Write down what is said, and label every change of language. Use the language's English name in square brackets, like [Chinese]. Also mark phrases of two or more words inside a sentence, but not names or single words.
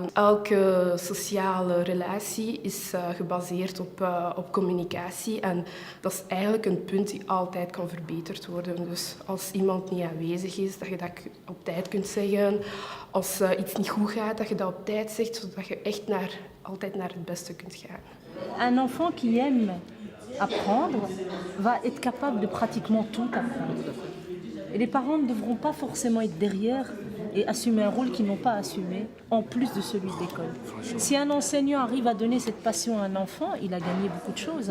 [Dutch] Elke sociale relatie is gebaseerd op communicatie en dat is eigenlijk een punt die altijd kan verbeterd worden. Dus als iemand niet aanwezig is, dat je dat op tijd kunt zeggen. Als iets niet goed gaat, dat je dat op tijd zegt, zodat je echt altijd naar het beste kunt gaan. [French] Un enfant qui aime apprendre va être capable de pratiquement tout apprendre. Et les parents ne devront pas forcément être derrière et assumer un rôle qu'ils n'ont pas assumé, en plus de celui de l'école. Si un enseignant arrive à donner cette passion à un enfant, il a gagné beaucoup de choses.